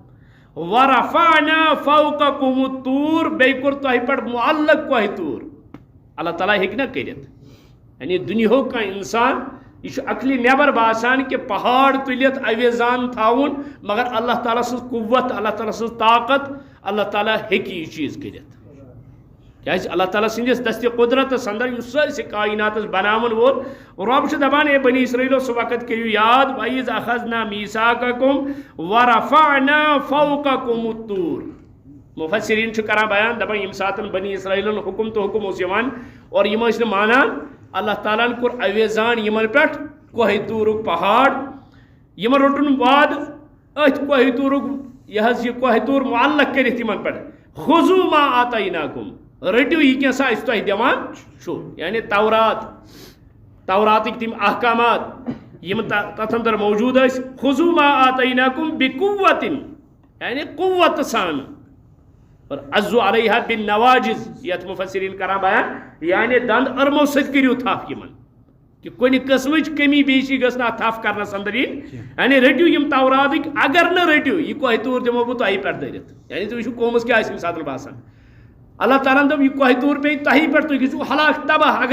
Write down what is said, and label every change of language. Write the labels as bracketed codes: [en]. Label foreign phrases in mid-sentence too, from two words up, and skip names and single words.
[ar] ورفعنا فوقكم الطور [ks] بیٚیہِ کوٚر تۄہہِ پٮ۪ٹھ معلق کوہ طور اللہ تعالیٰ ہیٚکہِ نہ کٔرِتھ یعنی دُنیاہُک کانٛہہ اِنسان یہ عقلی نیبر باسان کہ پہاڑ تلت اویزان تھاون مگر اللہ تعالیٰ سن قوت اللہ تعالیٰ سن طاقت اللہ تعالیٰ ہیٚکہِ یہ چیز کٔرِتھ کیازِ اللہ تعالیٰ سندس دست قدرت اندر یُس سٲرسٕے کائناتس بناون وول رب چھُ دپان اے بنی اسرائیلو سُہ وقت کٔرِو یاد [ar] وَإِذْ أَخَذْنَا مِيثَاقَكُمْ وَرَفَعْنَا فَوْقَكُمُ الطُّورَ [ks] مفسرین چھُ کران بیان دپان ییٚمہِ ساتہٕ بنی اسرائیلن حکم تو حکم اوس یِوان اور یِم ٲسۍ نہٕ مانان اللہ تعالیٰ ہن کوٚر اویزان یِمن پٮ۪ٹھ کوہ طورُک پہاڑ یِمن روٚٹُن وعدٕ أتھۍ کوہ طورُک یہ کوہ طور معلق کٔرِتھ یِمن پٮ۪ٹھ [ar] خُذوٗ مَا آتَيْنَاكُمْ [ks] رٔٹِو یہِ کینٛژھا أسۍ تۄہہِ دِوان چھُ یعنی توراتٕکۍ تِم احکامات یِم تتھ اندر موجوٗد ٲسۍ [ar] خُذوٗ مَا آتَيْنَاكُمْ بِقُوَّةٍ [ks] یعنی قوت سان اور [ar] عزو علیہا بالنواجز [ks] یتھ مفسرین کران بیان یعنی دند ارمو سۭتۍ کٔرِو تھپھ یِمن کہ کُنہِ قٕسمٕچ کمی بیشی گٔژھ نہٕ اتھ تھپھ کرنس اندر یِنۍ یعنی رٔٹِو یِم توراتٕکۍ اگر نہٕ رٔٹِو یہِ کوہ طور دِمو بہٕ تۄہہِ پٮ۪ٹھ دٔرِتھ یعنی تُہۍ وٕچھِو قومس کیٛاہ آسہِ اَمہِ ساتہٕ باسان اللہ تعالیٰ ہن دوٚپ یہِ کوہ طور پیٚیہِ تۄہہِ پٮ۪ٹھ تُہۍ گٔژھِو ہلاک تباہ اگر